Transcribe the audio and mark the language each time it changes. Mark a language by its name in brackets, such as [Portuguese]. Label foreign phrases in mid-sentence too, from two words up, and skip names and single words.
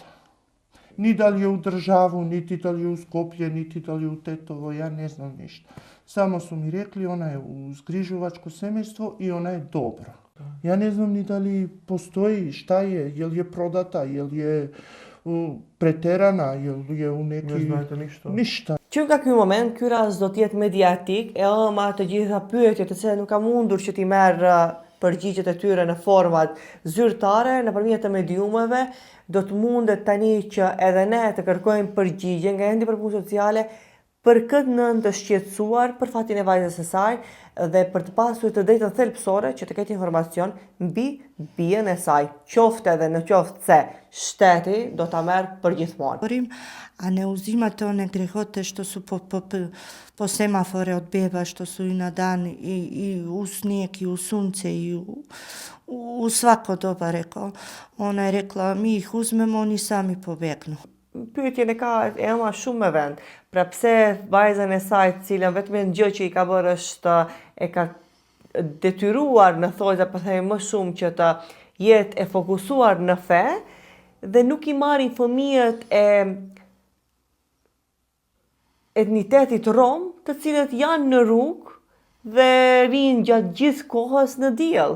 [Serbian] Ni da li je u državu, niti da li je u Skopje, niti da li je u Tetovo, ja ne znam ništa. Samo su mi rekli ona je uz Grižovačko semejstvo i ona je dobra. Ja ne znam ni da li postoji, šta je, jel je prodata, jel je preterana, jel je u neki... Ne znate ništa. Ništa. [Albanian] Që nga ky moment, ky rast do t'jetë mediatik, e ama të gjitha pyetjet të cilat nuk ka mundur që t'i merr përgjigjet e tyre në format zyrtare, nëpërmjet të mediumeve, do të mundet tani që edhe ne të kërkojmë përgjigje nga endi për punë sociale për këtë nënë të shqetësuar për fatin e vajzës së saj dhe për të pasur të drejtën thelbësore që të ketë informacion mbi bien e saj, qoftë edhe në qoftë se shteti do ta merr përgjithmonë. [Serbian] A ne uzimate one grehote što su po semafore od beba, što su i na dan i u snijeg i u sunce i u svako doba, rekao. Ona je rekla, mi ih uzmemo, oni sami pobegnu. [Albanian] Pyetjen e ka ema shumë me vend. Pra pse vajzën e saj, cilën vetëm një gjë që i ka bërë është e ka detyruar në thojza për themi më shumë që të jetë e fokusuar në fe dhe nuk i marrin fëmijët e etnitetit rom, të cilët janë në rrugë dhe rinë gjatë gjithë kohës në diell.